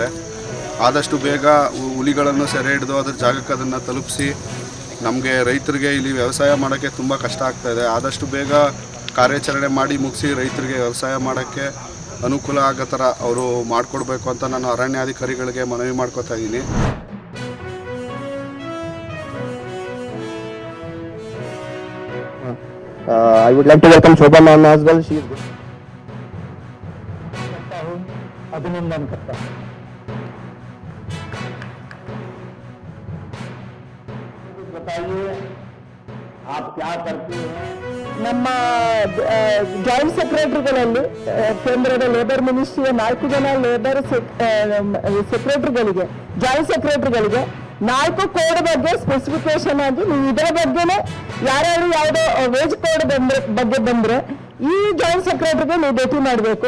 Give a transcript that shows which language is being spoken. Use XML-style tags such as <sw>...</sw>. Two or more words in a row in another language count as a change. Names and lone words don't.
<kn>ಆದಷ್ಟು ಬೇಗ ಹುಲಿಗಳನ್ನು ಸೆರೆ ಹಿಡಿದು ಅದರ ಜಾಗಕ್ಕೆ ಅದನ್ನು ತಲುಪಿಸಿ ನಮಗೆ ರೈತರಿಗೆ ಇಲ್ಲಿ ವ್ಯವಸಾಯ ಮಾಡೋಕ್ಕೆ ತುಂಬ ಕಷ್ಟ ಆಗ್ತಾಯಿದೆ. ಆದಷ್ಟು ಬೇಗ ಕಾರ್ಯಾಚರಣೆ ಮಾಡಿ ಮುಗಿಸಿ ರೈತರಿಗೆ ವ್ಯವಸಾಯ ಮಾಡೋಕ್ಕೆ ಅನುಕೂಲ ಆಗೋ ಥರ ಅವರು ಮಾಡಿಕೊಡ್ಬೇಕು ಅಂತ ನಾನು ಅರಣ್ಯಾಧಿಕಾರಿಗಳಿಗೆ ಮನವಿ ಮಾಡ್ಕೋತಾ ಇದ್ದೀನಿ.</kn> <en>I would like to welcome Shobha ma'am as well. She is good.</en> <hi>अभिनंदन करता हूँ. बताइए आप क्या करती हैं?</hi> <kn>ನಮ್ಮ</kn> <en>joint secretaries</en> <kn>ಕೇಂದ್ರದ</kn> <en>labour ministry</en> <kn>4 ಜನ</kn> <en>labour secretaries joint secretaries</en> <kn>4 ಕೋಡ್ ಬಗ್ಗೆ ಸ್ಪೆಸಿಫಿಕೇಶನ್ ಆಗಿ ನೀವು ಇದರ ಬಗ್ಗೆನೇ ಯಾರ್ಯಾರು ಯಾವುದೋ</kn> <en>wage code</en> <kn>ಬಗ್ಗೆ ಬಂದ್ರೆ ಈ</kn> <en>joint secretary</en> <kn>ನೀವು ಭೇಟಿ ಮಾಡಬೇಕು.</kn>